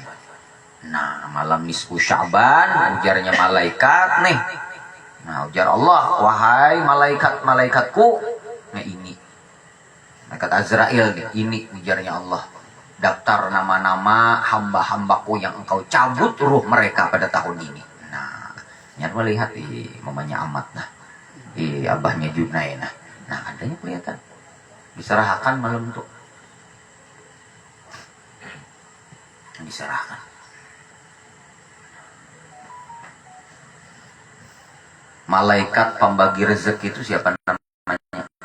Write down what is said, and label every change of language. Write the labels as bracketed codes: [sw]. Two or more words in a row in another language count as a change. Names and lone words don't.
[bjn] Nah, malam nisfu Sya'ban ujarnya malaikat nih. Nah, ujar Allah, wahai malaikat-malaikatku, nah ini malaikat Azrail nih, ini ujarnya Allah. [id] Daftar nama-nama hamba-hambaku yang engkau cabut ruh mereka pada tahun ini. [bjn] Nah, nyat melihat di mamanya Ahmad nah. Di abahnya Junai nah. Nah, adanya kelihatan. Diserahkan malam itu. Diserahkan. [id] Malaikat pembagi rezeki itu siapa namanya?